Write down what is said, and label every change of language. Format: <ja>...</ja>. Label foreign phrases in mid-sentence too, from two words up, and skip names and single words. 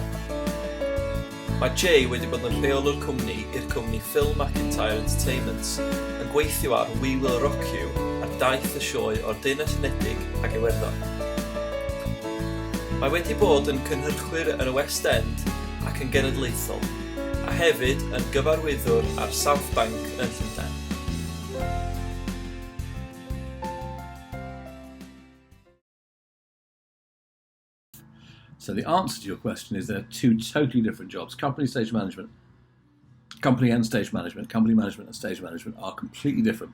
<cy>Mae Jay wedi bod yn rheolwr cwmni i'r cwmni Phil McIntyre Entertainment yn gweithio ar YsCWL ar daith y sioe o'r Deyrnas Unedig ac Iwerddon. Mae wedi bod yn cynhyrchwyr yn y West End ac yn genedlaethol, a hefyd yn gyfarwyddwr ar South Bank yn Llundain.</cy> <en>So the answer to your question is there are two totally different jobs. Company and stage management, company and stage management and stage management are completely different.</en>